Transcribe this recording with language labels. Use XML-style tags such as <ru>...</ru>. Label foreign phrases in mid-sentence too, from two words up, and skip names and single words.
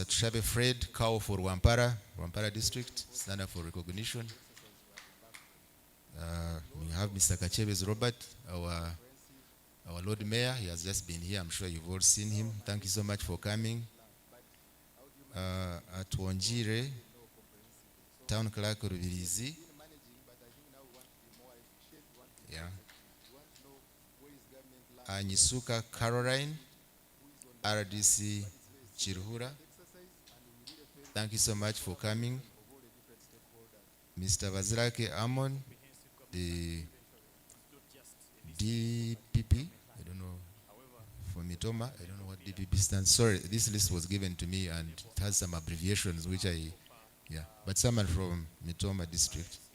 <en>Tushabe Fred, Kao for Wampara district, stand up for recognition. We have Mr. Kachebes Robert, our Lord Mayor. He has just been here. I'm sure you've all seen him. Thank you so much for coming. At Wanjire, Town Clerk Rubirizi. Yeah. Anyisuka Caroline, RDC Chiruhura. Thank you so much for coming. Mr. Vazirake Amon, the DPP, I don't know, for Mitoma, I don't know what DPP stands. Sorry, this list was given to me and it has some abbreviations which but someone from Mitoma district.</en>